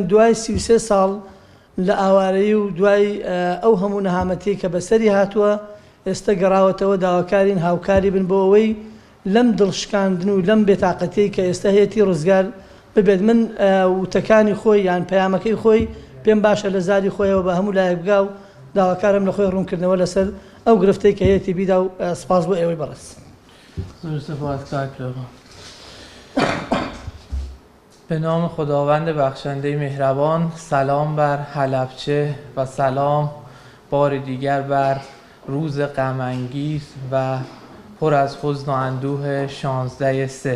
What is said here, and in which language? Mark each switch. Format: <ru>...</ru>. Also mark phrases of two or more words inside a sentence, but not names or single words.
<ckb>دوای 33 ساڵ لە ئاوارەیی و دوای ئەو هەموو نەهامەتی کە بەسەری هاتووە ئێستا گەڕاوەتەوە داواکارین هاوکاری بن بۆ ئەوەی لەم دڵشکاندن و لەم بێتاقەتی کە ئێستا هەیەی ڕزگار ببێت. من وتەکانی خۆی یان پەیامەکەی خۆی پێم باشە لە زاری خۆیەوە بە هەموو لایەک بگا و داواکارم لە خۆی ڕوونکردنەوە لەسەر ئەو گرفتەی کە هەیەی بیدا و سپاس بۆ ئێوەی بەڕێز.</ckb> <fa>به نام خداوند بخشنده مهربان، سلام بر حلبچه و سلام بار دیگر بر روز غم‌انگیز و پر از حزن و اندوه 16/3.</fa>